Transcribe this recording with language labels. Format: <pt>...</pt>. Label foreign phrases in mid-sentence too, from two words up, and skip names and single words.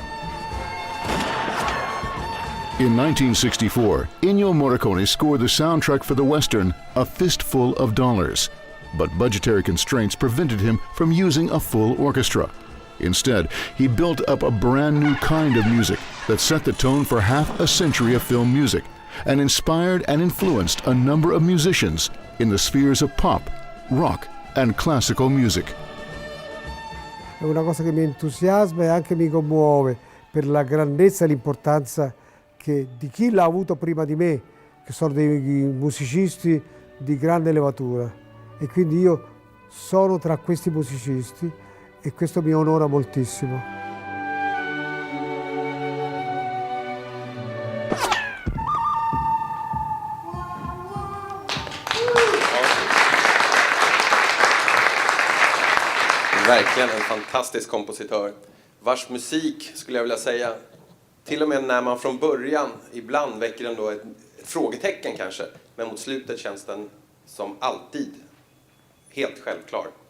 <en>In 1964, Ennio Morricone scored the soundtrack for the Western A Fistful of Dollars, but budgetary constraints prevented him from using a full orchestra. Instead, he built up a brand new kind of music that set the tone for half a century of film music and inspired and influenced a number of musicians in the spheres of pop, rock, and classical music.</en> <it>È una cosa che mi entusiasma e anche mi commuove per la grandezza e l'importanza di chi l'ha avuto prima di me, che sono dei musicisti di grande levatura. E quindi io sono tra questi musicisti e questo mi onora moltissimo.</it> <sv>Verkligen en fantastisk kompositör vars musik, skulle jag vilja säga, till och med när man från början ibland väcker den då ett frågetecken kanske, men mot slutet känns den som alltid helt självklar.</sv>